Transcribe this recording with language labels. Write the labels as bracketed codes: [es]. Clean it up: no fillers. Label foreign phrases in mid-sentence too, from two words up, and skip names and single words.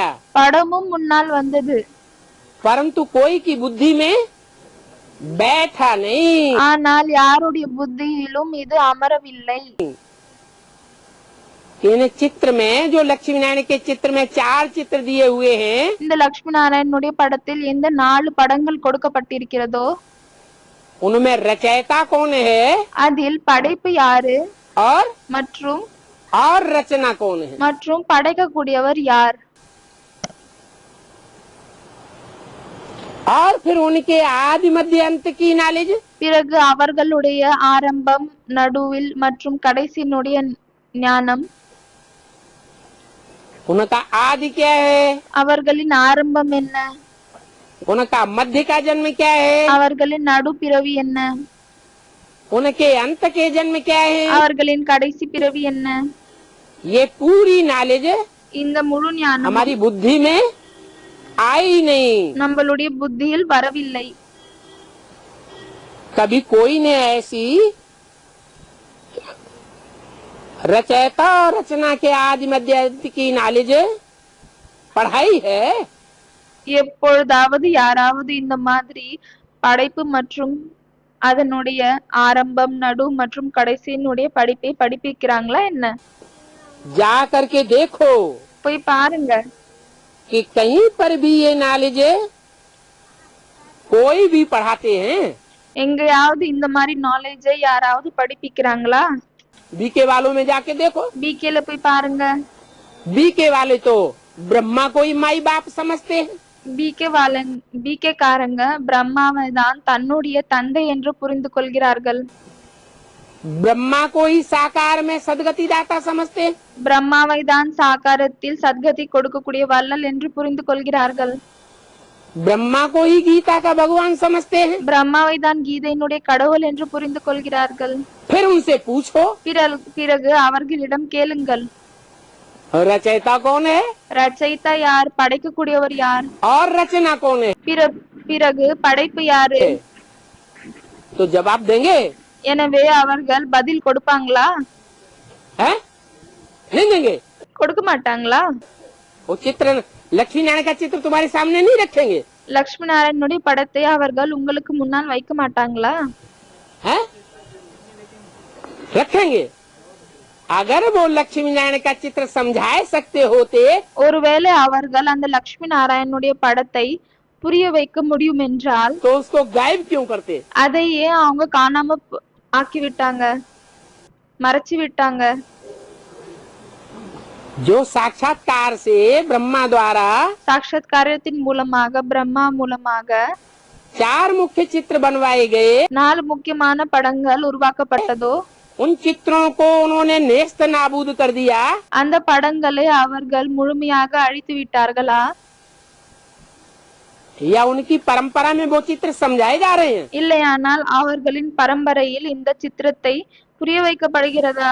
[ta] படமும் முன்னால் வந்தது. [hi] परंतु कोई की बुद्धि में बैठा नहीं. [ta] ஆனால் யாருடைய புத்தியிலும் இது அமரவில்லை. [hi] इन चित्र में जो लक्ष्मी नारायण के चित्र में 4 चित्र दिए हुए हैं, [ta] இந்த லட்சுமி நாராயணனுடைய படத்தில் எந்த 4 படங்கள் கொடுக்கப்பட்டிருக்கிறதோ [hi] उनमें रचयिता कौन है [ta] அதில் படைப்பு யாரு [hi] और रचना कौन है? [ta] மற்றும் படைக்கக்கூடியவர் யார்? [hi] और फिर उनके आदि मध्य अंत की नॉलेज. [ta] பிறகு அவர்களுடைய ஆரம்பம் நடுவில் மற்றும் கடைசியினுடைய ஞானம். [hi] उनका आदि क्या है? [ta] அவர்களின் ஆரம்பம் என்ன? [hi] उनका मध्य का जन्म क्या है, [ta] அவர்களின் நடு பிறவி என்ன, [hi] उनके अंत के जन्म क्या है, [ta] அவர்களின் கடைசி பிறவி என்ன, [hi] ये पूरी नॉलेज [ta] இந்த मुழு ஞானம் [hi] हमारी बुद्धि में आई नहीं। [ta] நம்மளுடைய புத்தியில் வரவில்லை. [hi] कभी कोई ने ऐसी रचयिता और रचना के आदि मध्य अंत की नॉलेज पढ़ाई है? [ta] எப்பொழுதாவது யாராவது இந்த மாதிரி படைப்பு மற்றும் அதனுடைய ஆரம்பம் நடு மற்றும் கடைசியினுடைய படிப்பை படிப்பிக்கிறாங்களா என்ன? [hi] जा करके देखो [ta] போய் பாருங்க. [hi] कि कहीं पर भी ये नॉलेज कोई भी पढ़ाते हैं? [ta] எங்கேயாவது இந்த மாதிரி நாலேஜை யாராவது படிப்பிக்கிறாங்களா? [hi] बीके वालों में जाके देखो। [ta] பிகேல போய் பாருங்க. [hi] बीके वाले तो ब्रह्मा को ही माई बाप समझते हैं। [ta] பிகே காரங்க பிரம்மாவை தான் தன்னுடைய தந்தை என்று புரிந்து கொள்கிறார்கள். [hi] ब्रह्मा को ही साकार में सदगति दाता समझते हैं। [ta] பிரம்மாவை தான் சாகாரத்தில் சத்கதி கொடுக்கக்கூடிய வள்ளல் என்று புரிந்து கொள்கிறார்கள். [hi] ब्रह्मा को ही गीता का भगवान समझते हैं। [ta] பிரம்மாவை தான் கீதையினுடைய கடவுள் என்று புரிந்து கொள்கிறார்கள். [hi] फिर उनसे पूछो [ta] பிறகு அவர்களிடம் கேளுங்கள், [hi] रचयिता कौन है [ta] ரச்சயிதா யார், படைக்கக்கூடியவர் யார், [hi] और रचना कौन है, [ta] பிறகு படைப்பு யாரு? [hi] तो जवाब देंगे? [ta] எனவே அவர்கள் பதில் கொடுப்பாங்களா? [hi] है नहीं देंगे? [ta] கொடுக்க மாட்டாங்களா? [hi] वो चित्र लक्ष्मी नारायण का चित्र तुम्हारे सामने नहीं रखेंगे? [ta] லட்சுமி நாராயணனுடைய படத்தை அவர்கள் உங்களுக்கு முன்னால் வைக்க மாட்டாங்களா? [hi] है रखेंगे। अगर वो लक्ष्मी नारायण का चित्र समझाए सकते होते [ta] ஒருவேளை அவர்கள் அந்த லட்சுமி நாராயணனுடைய படத்தை புரிய வைக்க முடியும் என்றால் [hi] तो उसको गायब क्यों करते? [ta] அதையே அவங்க காணாம ஆக்கி விட்டாங்க, மறைச்சு விட்டாங்க. [hi] जो साक्षात्कार से ब्रह्मा द्वारा [ta] சாட்சாத்காரத்தின் மூலமாக பிரம்மா மூலமாக [hi] 4 मुख्य चित्र बनवाए गए, [ta] 4 முக்கியமான படங்கள் உருவாக்கப்பட்டதோ [hi] उन चित्रों को उन्होंने नेस्त नाबूद कर दिया [ta] அந்த படங்களை அவர்கள் முழுமையாக அழித்து விட்டார்களா? [hi] या उनकी परंपरा में वो चित्र समझाए जा रहे हैं? [ta] இல்லையானால் அவர்களின் பரம்பரையில் இந்த சித்திரத்தை புரிய வைக்கப்படுகிறதா?